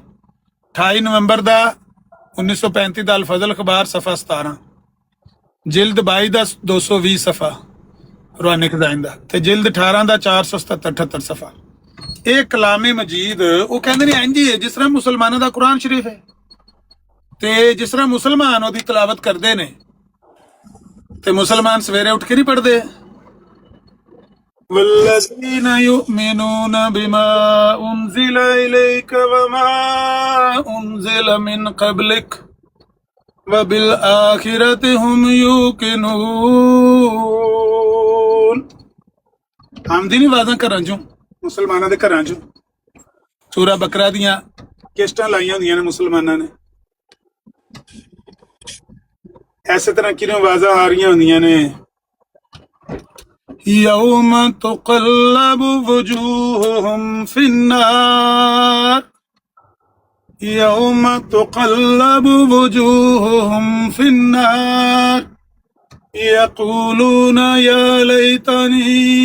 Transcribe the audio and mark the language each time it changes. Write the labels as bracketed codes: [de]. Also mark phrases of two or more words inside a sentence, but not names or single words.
[pa] 28 ਨਵੰਬਰ ਦਾ 1935 ਦਾ ਅਲ ਫਜ਼ਲ ਅਖਬਾਰ ਸਫਾ 17, जिल्द 22 ਦਾ 220 ਸਫਾ ਰੂਹਾਨੀ ਖਜ਼ਾਇਨ ਦਾ, ਤੇ ਜਿਲਦ 18 ਦਾ 477-78 ਸਫਾ। ਇਹ ਕਲਾਮੇ ਮਜੀਦ ਉਹ ਕਹਿੰਦੇ ਨੇ ਇੰਜ ਹੀ ਹੈ ਜਿਸ ਤਰ੍ਹਾਂ ਮੁਸਲਮਾਨਾਂ ਦਾ ਕੁਰਾਨ ਸ਼ਰੀਫ ਹੈ, ਤੇ ਜਿਸ ਤਰ੍ਹਾਂ ਮੁਸਲਮਾਨ ਉਹਦੀ ਤਲਾਵਤ ਕਰਦੇ ਨੇ ਤੇ ਮੁਸਲਮਾਨ ਸਵੇਰੇ ਉੱਠ ਕੇ ਨਹੀਂ ਪੜ੍ਹਦੇ। [ar] والذين يؤمنون بما أنزل إليك وما أنزل من قبلك وبالآخرة هم يوقنون। [pa] ਆਮਦੀ ਨਹੀਂ ਆਵਾਜ਼ਾਂ ਘਰਾਂ ਚੋਂ, ਮੁਸਲਮਾਨਾਂ ਦੇ ਘਰਾਂ ਚੋਂ ਸੂਰਾ ਬਕਰਾ ਦੀਆਂ ਕਿਸ਼ਤਾਂ ਲਾਈਆਂ ਹੁੰਦੀਆਂ ਨੇ ਮੁਸਲਮਾਨਾਂ ਨੇ। ਐਸੇ ਤਰ੍ਹਾਂ ਕਿਹਨੂੰ ਆਵਾਜ਼ਾਂ ਆ ਰਹੀਆਂ ਹੁੰਦੀਆਂ ਨੇ, [ar] يوم تقلب وجوههم في النار يوم تقلب وجوههم في النار يقولون يا ليتني